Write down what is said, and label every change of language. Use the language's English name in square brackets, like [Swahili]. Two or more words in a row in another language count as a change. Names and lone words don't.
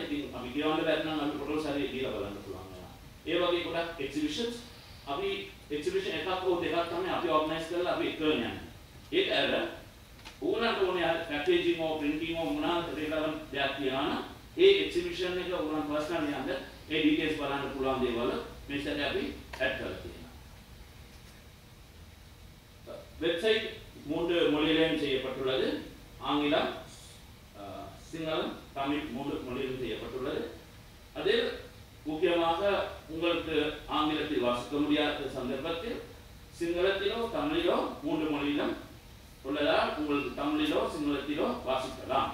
[Sinhala] ඉතින් අපි කියවන්න බැරි නම් අපි ෆොටෝස් හරිය ගිහලා බලන්න පුළුවන් වෙනවා. ඒ වගේ ගොඩක් එක්සිබිෂන්ස් අපි එක්සිබිෂන් එකක් හෝ දෙකක් තමයි අපි ඕගනයිස් කරලා අපි එක යන්නේ. ඒක ඇර ඕනට ඕනේ පැකේජින් හෝ ප්‍රින්ටින් හෝ මොනවා රෙලවන්ට් දෙයක් තියනවා නම් ඒ එක්සිබිෂන් එක ඕනම පර්සනල් යන්න ඒ ඩීටේල්ස් බලන්න පුළුවන් දේවල් මේ සැරේ අපි ඇඩ් කරලා තියෙනවා. [Tamil] வெப்சைட் 3 மொழிகளிலும் செய்யப்பட்டுள்ளது. ஆங்கிலம், சிங்களம், தமிழ் 3 மொழிகளிலும் செய்யப்பட்டுள்ளது. அதில் முக்கியமாக உங்களுக்கு ஆங்கிலத்தில் வாசிக்க முடியாத சந்தர்ப்பத்தில் சிங்களத்திலோ தமிழிலோ 3 மொழியிலும் உள்ளதால் உங்களுக்கு தமிழிலோ சிங்களத்திலோ வாசிக்கலாம்.